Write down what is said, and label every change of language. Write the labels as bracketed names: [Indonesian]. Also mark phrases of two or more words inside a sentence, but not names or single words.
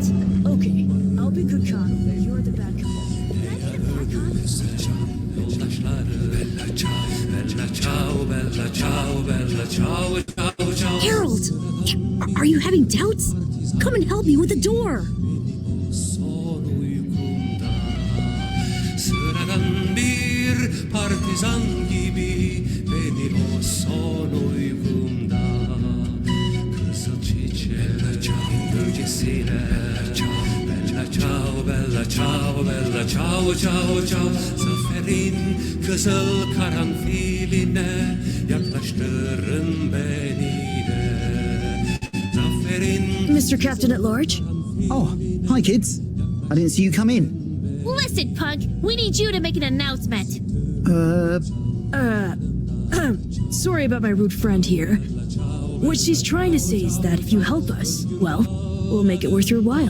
[English] Okay, I'll be good cop. You're the bad cop. Harold! Are you having doubts? Come and help me with the door! [Turkish] Sıradan bir partizan gibi beni o son uykumda kızıl çiçeğin gölgesine [Italian] bella ciao bella ciao bella ciao ciao [Turkish] ciao zaferin kızıl karanfiline yaklaştırın beni de zaferin. [English] Mr. Captain at Large? Oh, hi kids. I didn't see you come in. Listen, Pug, we need you to make an announcement. Sorry about my rude friend here. What she's trying to say is that if you help us, well, we'll make it worth your while.